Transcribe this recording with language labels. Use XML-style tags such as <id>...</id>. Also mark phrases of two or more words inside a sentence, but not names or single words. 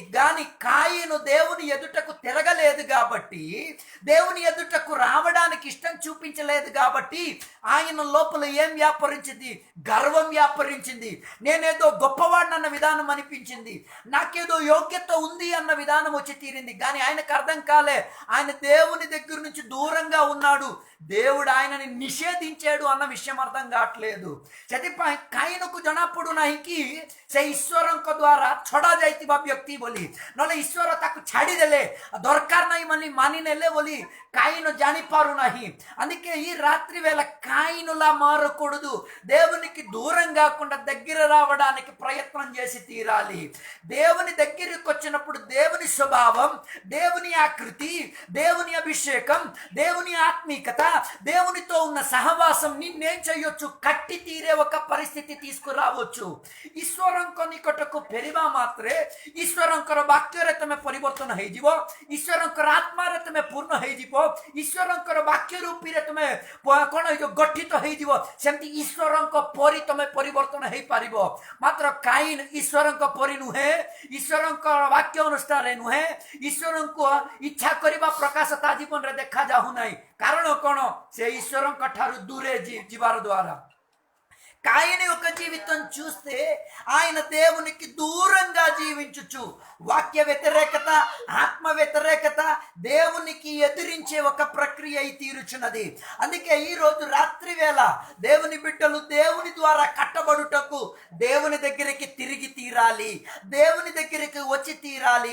<te>కానీ కాయను దేవుని ఎదుటకు తిరగలేదు కాబట్టి దేవుని ఎదుటకు రావడానికి ఇష్టం చూపి కనిపించలేదు కాబట్టి ఆయన లోపల ఏం వ్యాపరించింది? గర్వం వ్యాపరించింది. నేనేదో గొప్పవాడినన్న విధానం అనిపించింది, నాకేదో యోగ్యత ఉంది అన్న విధానం వచ్చి తీరింది. కానీ ఆయనకు అర్థం కాలే, ఆయన దేవుని దగ్గర నుంచి దూరంగా ఉన్నాడు, దేవుడు ఆయనని నిషేధించాడు అన్న విషయం అర్థం కావట్లేదు।</te> <or>ସେଥିପାଇଁ କାଇନକୁ ଜଣା ପଡୁନାହିଁ କି ସେ ଈଶ୍ୱରଙ୍କ ଦ୍ୱାରା ଛଡ଼ା ଯାଇଥିବା ବ୍ୟକ୍ତି ବୋଲି, ନହେଲେ ଈଶ୍ୱର ତାକୁ ଛାଡ଼ିଦେଲେ, ଦରକାର ନାହିଁ ମାନିନେଲେ ବୋଲି କାଇନ ଜାଣିପାରୁନାହିଁ।</or> <te>అందుకే ఈ రాత్రి వేళ కాయినులా మారకూడదు, దేవునికి దూరం కాకుండా దగ్గర రావడానికి ప్రయత్నం చేసి తీరాలి। దేవుని దగ్గరికి వచ్చినప్పుడు దేవుని స్వభావం, దేవుని ఆకృతి, దేవుని అభిషేకం, దేవుని ఆత్మీకత, దేవునితో ఉన్న సహవాసం నిన్నేం చేయొచ్చు? కట్టి తీరే ఒక పరిస్థితి తీసుకురావచ్చు।</te> <or>ଈଶ୍ୱରଙ୍କ ନିକଟକୁ ଫେରିବା ମାତ୍ରେ ଈଶ୍ୱରଙ୍କର ବାକ୍ୟରେ ତମେ ପରିବର୍ତ୍ତନ ହେଇଯିବ, ଈଶ୍ୱରଙ୍କର ଆତ୍ମାରେ ତମେ ପୂର୍ଣ୍ଣ ହେଇଯିବ, ଈଶ୍ୱରଙ୍କର ବାକ୍ୟ ରୂପୀରେ ତମେ କଣ ଗଠିତ ହେଇଯିବ। ସେମିତି ଈଶ୍ୱରଙ୍କ ପରି ତମେ ପରିବର୍ତ୍ତନ ହେଇପାରିବ। ମାତ୍ର କାଇନ ଈଶ୍ୱରଙ୍କ ପରି ନୁହେଁ, ଈଶ୍ୱରଙ୍କର ବାକ୍ୟ ଅନୁସାରେ ନୁହେଁ, ଈଶ୍ୱରଙ୍କୁ ଇଚ୍ଛା କରିବା ପ୍ରକାଶ ତା ଜୀବନରେ ଦେଖାଯାଉ ନାହିଁ। କାରଣ କଣ? ସେ ଈଶ୍ୱରଙ୍କ ଠାରୁ ଦୂରେ ଯିବାର ଦ୍ୱାରା।</or> <te>కాయని యొక్క జీవితం చూస్తే ఆయన దేవునికి దూరంగా జీవించుచు వాక్య వ్యతిరేకత, ఆత్మ వ్యతిరేకత, దేవునికి ఎదిరించే ఒక ప్రక్రియ అయి తీరుచున్నది। అందుకే ఈ రోజు రాత్రి వేళ దేవుని బిడ్డలు దేవుని ద్వారా కట్టబడుటకు దేవుని దగ్గరికి తిరిగి తీరాలి, దేవుని దగ్గరికి వచ్చి తీరాలి।</te>